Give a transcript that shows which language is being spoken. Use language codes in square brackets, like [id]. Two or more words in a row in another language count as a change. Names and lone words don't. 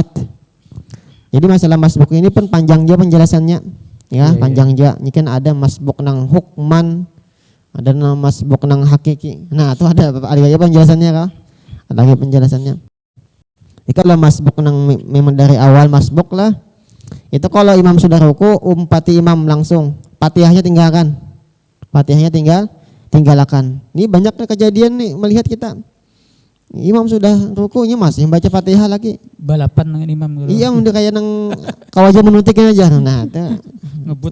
[id] Jadi masalah masbuk ini pun panjang juga penjelasannya, ya panjang juga. [bjn] Ini kan ada masbuk nang hukman, ada nang masbuk nang hakiki. Nah itu ada lagi penjelasannya kah? Ada lagi penjelasannya. Jadi kalau masbuk nang memang dari awal masbuk lah, itu kalau imam sudah ruku umpati imam langsung, Fatihahnya tinggalkan, tinggalkan. Ini banyak kejadian nih melihat kita. Imam sudah rukunya masih baca Fatihah lagi. Balapan dengan imam gitu. Iya, udah kayak nang kawaja menutikin aja. Nah, itu ngebut.